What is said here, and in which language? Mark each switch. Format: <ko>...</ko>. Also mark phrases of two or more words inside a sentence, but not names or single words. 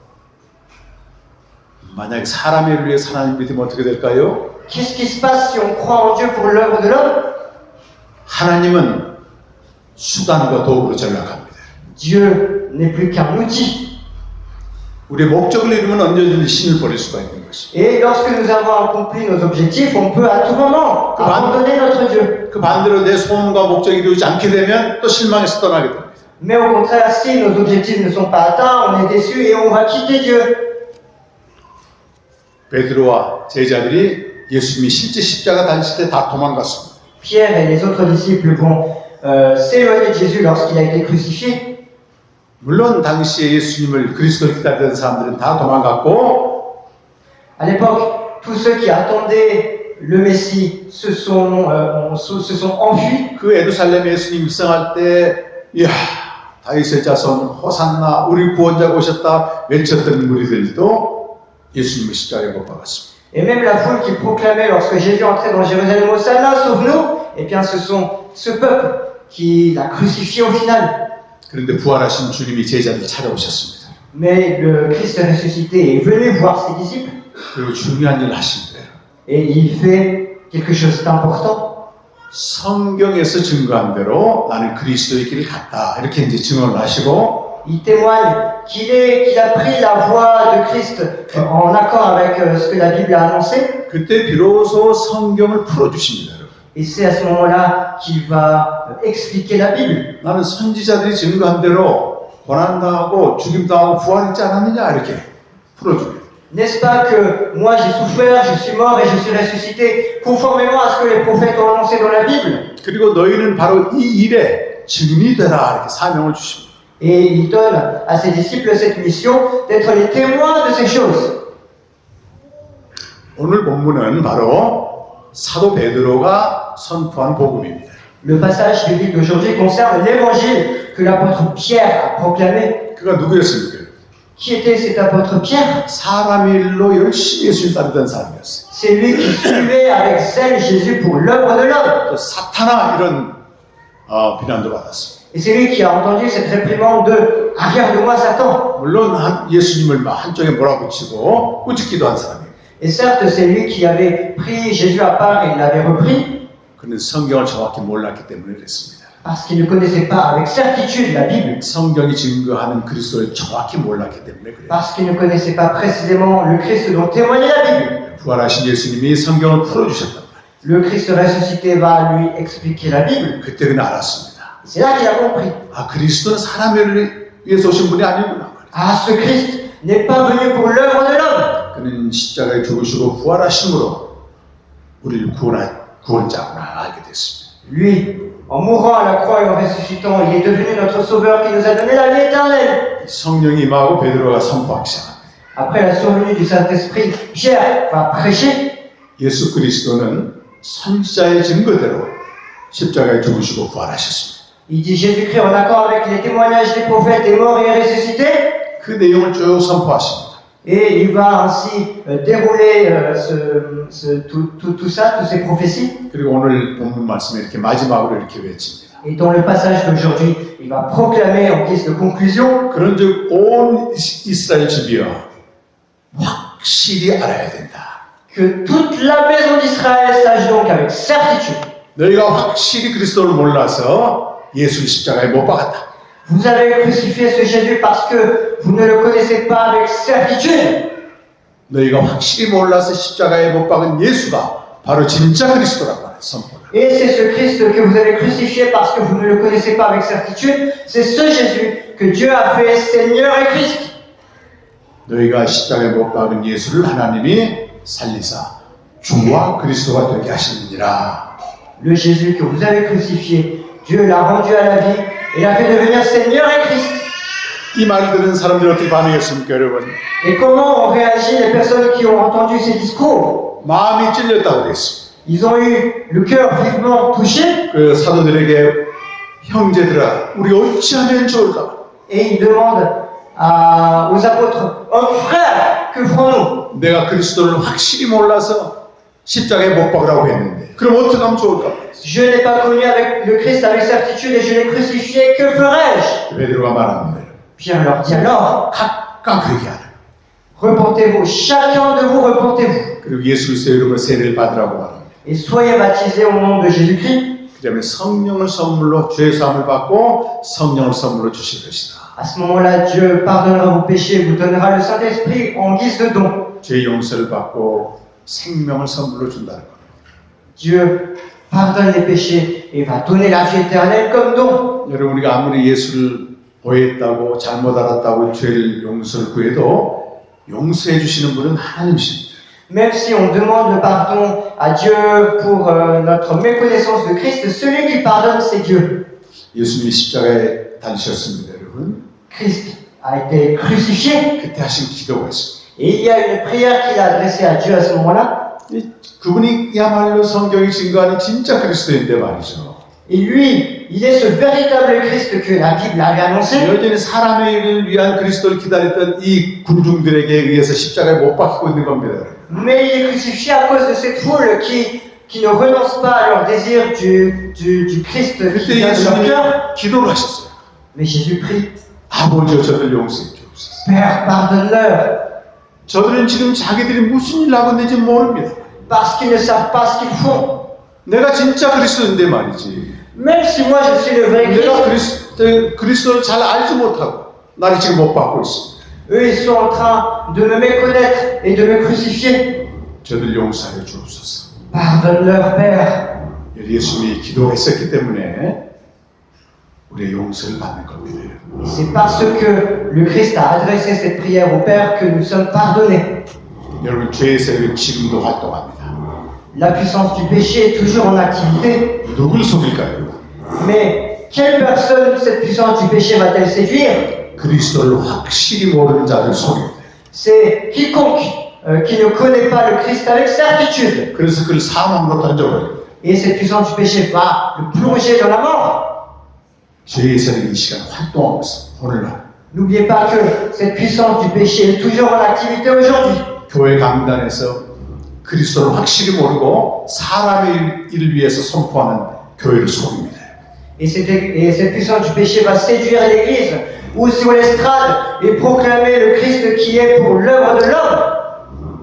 <ko>만약에 사람의 일을 위해 하나님 믿으면 어떻게 될까요?</ko> <fr>Qu'est-ce qui se passe si on croit en Dieu pour l'œuvre de l'homme?</fr> <ko>하나님은 수단과 도구로 전락합니다.</ko> <fr>Dieu n'est plus qu'un outil.</fr> <ko>우리의 목적을 이루면 언제든지 신을 버릴 수가 있는 것입니다.</ko> <fr>Et lorsque nous avons accompli nos objectifs, on peut à tout moment abandonner notre Dieu.</fr> <ko>그 반대로 내 소원과 목적이 이루어지지 않게 되면 또 실망해서 떠나게 됩니다.</ko> <fr>Mais au contraire, si nos objectifs ne sont pas atteints, on est déçu et on va quitter Dieu.</fr> <ko>베드로와 제자들이 예수님이 실제 십자가 달리실 때 다 도망갔습니다.</ko> <fr>Pierre et les autres disciples vont s'éloigner de Jésus lorsqu'il a été crucifié.</fr> <ko>물론 당시에 예수님을 그리스도를 기다리던 사람들은 다 도망갔고</ko> <fr>À l'époque, tous ceux qui attendaient le Messie se sont enfuis.</fr> <ko>그 예루살렘에 예수님 입성할 때 이야 다윗의 자손 호산나 우리 구원자가 오셨다 외쳤던 무리들도 예수님을 십자가에 못 박았습니다.</ko> <fr>Et même la foule qui proclamait lorsque Jésus entrait dans Jérusalem, Hosanna, sauve-nous, eh bien ce sont ce peuple qui l'a crucifié au final.</fr> <ko>그런데 부활하신 주님이 제자들 찾아오셨습니다.</ko> <fr>Mais le Christ ressuscité est venu voir ses disciples</fr> <ko>그리고 중요한 일을 하신 거예요.</ko> <fr>et il fait quelque chose d'important.</fr> <ko>성경에서 증거한 대로 나는 그리스도의 길을 갔다 이렇게 이제 증언을 하시고</ko> <fr>Il témoigne qu'il a pris la voie de Christ en accord avec ce que la Bible a annoncé.</fr> <ko>그때 비로소 성경을 풀어주십니다.</ko> <fr>Et c'est à ce moment-là qu'il va expliquer la Bible.</fr> <ko>나는 선지자들이 증거한 대로 고난당하고 죽임당하고 부활했지 않았느냐 이렇게 풀어줍니다.</ko> <fr>N'est-ce pas que moi j'ai souffert, je suis mort et je suis ressuscité conformément à ce que les prophètes ont annoncé dans la Bible?</fr> <ko>그리고 너희는 바로 이 일에 증인이 되라 이렇게 사명을 주십니다.</ko> <fr>Et il donne à ses disciples cette mission d'être les témoins de ces choses.</fr> <ko>오늘 본문은 바로 사도 베드로가 선포한 복음입니다.</ko> <fr>Le passage biblique d'aujourd'hui concerne l'évangile que l'apôtre Pierre a proclamé.</fr> <ko>그가 누구였습니까?</ko> <fr>Qui était cet apôtre Pierre?</fr> <ko>사람의 일로 열심히 예수를 따르던 사람이었어요.</ko> <fr>C'est lui qui suivait avec zèle Jésus pour l'œuvre de l'homme.</fr> <ko>또 사탄아 이런 비난도 받았습니다.</ko> <fr>Et c'est lui qui a entendu cette réprimande de « Arrière de moi, Satan !»</fr> <ko>물론 예수님을 한쪽에 몰아붙이고 꾸짖기도 한 사람이에요.</ko> <fr>Et certes, c'est lui qui avait pris Jésus à part et il l'avait repris</fr> <ko>그는 성경을 정확히 몰랐기 때문에 그랬습니다.</ko> <fr>parce qu'il ne connaissait pas avec certitude la Bible,</fr> <ko>성경이 증거하는 그리스도를 정확히 몰랐기 때문에 그래요.</ko> <fr>parce qu'il ne connaissait pas précisément le Christ dont témoignait la Bible.</fr> <ko>부활하신 예수님이 성경을 풀어주셨단 말이에요.</ko> <fr>Le Christ ressuscité va lui expliquer la Bible.</fr> <ko>그때 그는 알았습니다.</ko> <fr>C'est là qu'il a compris.</fr> <ko>그리스도는 사람을 위해서 오신 분이 아니구나.</ko> <fr>Ah, ce Christ n'est pas venu pour l'œuvre de l'homme.</fr> <ko>그는 십자가에 죽으시고 부활하심으로 우리를 구원자구나 알게 됐습니다.</ko> <fr>Lui, en mourant à la croix et en ressuscitant, il est devenu notre sauveur qui nous a donné la vie éternelle.</fr> <ko>성령이 임하고 베드로가 선포하기 시작합니다.</ko> <fr>Après la survenue du Saint-Esprit, Pierre va prêcher.</fr> <ko>예수 그리스도는 선지자의 증거대로 십자가에 죽으시고 부활하셨습니다.</ko> <fr>Il dit Jésus-Christ en accord avec les témoignages des prophètes est mort et est ressuscité.</fr> <ko>그 내용을 쭉 선포하십니다.</ko> <fr>Et il va ainsi dérouler tout ça, toutes ces prophéties.</fr> <ko>그리고 오늘 본문 말씀에 이렇게 마지막으로 이렇게 외칩니다.</ko> <fr>Et dans le passage d'aujourd'hui, il va proclamer en guise de conclusion</fr> <ko>그런즉 온 이스라엘 집이여 확실히 알아야 된다.</ko> <fr>que toute la maison d'Israël sache donc avec certitude.</fr> <ko>너희가 확실히 그리스도를 몰라서 예수를 십자가에 못 박았다.</ko> <fr>Vous avez crucifié ce Jésus parce que vous ne le connaissez pas avec certitude.</fr> <ko>너희가 확실히 몰라서 십자가에 못 박은 예수가 바로 진짜 그리스도라고 하는 선포를.</ko> <fr>Et c'est ce Christ que vous avez crucifié parce que vous ne le connaissez pas avec certitude. C'est ce Jésus que Dieu a fait Seigneur et Christ.</fr> <ko>너희가 십자가에 못 박은 예수를 하나님이 살리사 주와 그리스도가 되게 하시느니라.</ko> <fr>Le Jésus que vous avez crucifié, Dieu l'a rendu à la vie et l'a fait devenir Seigneur et Christ.</fr> <ko>이 말을 들은 사람들이 어떻게 반응했습니까, 여러분?</ko> <fr>Et comment ont réagi les personnes qui ont entendu ces discours?</fr> <ko>마음이 찔렸다고 그랬습니다.</ko> <fr>Ils ont eu le cœur vivement touché</fr> <ko>그 사도들에게 형제들아, 우리 어찌하면 좋을까?</ko> <fr>et ils demandent aux apôtres, hommes frères, que ferons-nous?</fr> <ko>내가 그리스도를 확실히 몰라서 십자가에 못 박으라고 했는데 그럼 어떻게 하면 좋을까?</ko> <fr>Je n'ai pas connu avec le Christ avec certitude et je l'ai crucifié, que ferai-je?</fr> <ko>베드로가 말합니다.</ko> <fr>Pierre leur dit alors,</fr> <ko>각각 회개하라.</ko> <fr>repentez-vous, chacun de vous repentez-vous,</fr> <ko>그리고 예수 그리스도의 이름으로 세례를 받으라고 말합니다.</ko> <fr>et soyez baptisés au nom de Jésus-Christ.</fr> <ko>그다음에 성령을 선물로 죄 사함을 받고 성령을 선물로 주실 것이다.</ko> <fr>À ce moment-là, Dieu pardonnera vos péchés et vous donnera le Saint-Esprit en guise de don.</fr> <ko>죄 용서를 받고 생명을 선물로 준다는 겁니다.</ko> <fr>Dieu pardonne les péchés et va donner la vie éternelle comme don.</fr> <ko>여러분 우리가 아무리 예수를 오해했다고 잘못 알았다고 죄를 용서를 구해도 용서해 주시는 분은 하나님이십니다.</ko> <fr>Même si on demande le pardon à Dieu pour notre méconnaissance de Christ, celui qui pardonne, c'est Dieu.</fr> <ko>예수님이 십자가에 달리셨습니다, 여러분.</ko> <fr>Christ a été crucifié</fr> <ko>그때 하신 기도가 있습니다.</ko> <fr>et il y a une prière qu'il a adressée à Dieu à ce moment-là.</fr> <ko>그분이야말로 성경이 증거하는 진짜 그리스도인데 말이죠.</ko> <fr>Et lui, il est ce véritable Christ que la Bible avait annoncé.</fr> <ko>여전히 사람의 일을 위한 그리스도를 기다렸던 이 군중들에게 의해서 십자가에 못 박히고 있는 겁니다.</ko> <fr>Mais il est crucifié à cause de cette foule qui ne renonce pas à leur désir du Christ qui</fr> <ko>그때</ko> <fr>vient de leur</fr> <ko>예수님이</ko> <fr>cœur.</fr> <ko>기도를 하셨어요.</ko> <fr>Mais Jésus prie,</fr> <ko>아버지여 저들 용서해 주옵소서.</ko> <fr>Père, pardonne-leur,</fr> <ko>저들은 지금 자기들이 무슨 일을 하고 있는지 모릅니다.</ko> <fr>parce qu'ils ne savent pas ce qu'ils font.</fr> <ko>내가 진짜 그리스도인데 말이지.</ko> <fr>Même si moi je suis le vrai</fr> <ko>내가</ko> <fr>Christ,</fr> <ko>그리스도를 잘 알지 못하고 나를 지금 못 받고 있습니다.</ko> <fr>eux ils sont en train de me méconnaître et de me crucifier.</fr> <ko>저들 용서하여 주옵소서.</ko> <fr>Pardonne-leur, Père.</fr> <ko>예수님이 기도했었기 때문에 우리의 용서를 받는 겁니다.</ko> <fr>Et c'est parce que le Christ a adressé cette prière au Père que nous sommes pardonnés.</fr> <ko>여러분 죄의 세력은 지금도 활동합니다.</ko> <fr>La puissance du péché est toujours en activité.</fr> <ko>누굴 속일까요, 여러분?</ko> <fr>Mais quelle personne cette puissance du péché va-t-elle séduire?</fr> <ko>그리스도를 확실히 모르는 자를 속입니다.</ko> <fr>C'est quiconque qui ne connaît pas le Christ avec certitude.</fr> <ko>그래서 그를 사망으로 던져버립니다.</ko> <fr>Et cette puissance du péché va le plonger dans la mort.</fr> <ko>죄의 세력이 이 시간 활동하고 있습니다. 오늘날</ko> <fr>N'oubliez pas que cette puissance du péché est toujours en activité aujourd'hui.</fr> <ko>교회 강단에서 그리스도를 확실히 모르고 사람의 일을 위해서 선포하는 교회를 속입니다.</ko> <fr>Et cette puissance du péché va séduire l'Église ou sur l'estrade et proclamer le Christ qui est pour l'œuvre de l'homme.</fr>